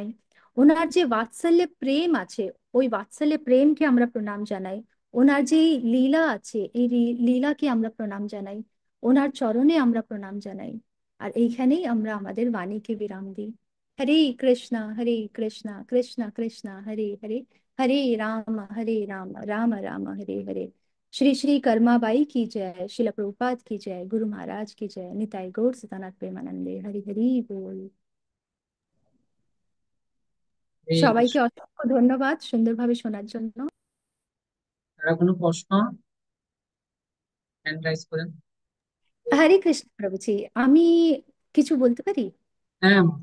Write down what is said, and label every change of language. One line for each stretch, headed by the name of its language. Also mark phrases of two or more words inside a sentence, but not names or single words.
Bangla: ওনার যে বাৎসল্য প্রেম আছে, ওই বাৎসল্য প্রেমকে আমরা প্রণাম জানাই। ওনার যে লীলা আছে, এই লীলাকে আমরা প্রণাম জানাই। ওনার চরণে আমরা প্রণাম জানাই। আর এইখানেই আমরা আমাদের বাণীকে বিরাম দিই।
Sanskrit: হরে কৃষ্ণ কৃষ্ণ কৃষ্ণ হরে হরে, হরে রাম রাম রাম হরে হরে।
Hindi: श्री श्री कर्मा बाई की जय, शिला प्रभुपाद की जय, गुरु महाराज की जय, निताई गौर सदानंद
Bangla: প্রেমানন্দে, হরি হরি বোল। এই সবাইকে অসংখ্য ধন্যবাদ সুন্দরভাবে শোনার জন্য। কারো কোনো প্রশ্ন?
English: hand raise
Bangla: করেন। হরে কৃষ্ণ প্রভুজি, আমি কিছু বলতে পারি? হ্যাঁ,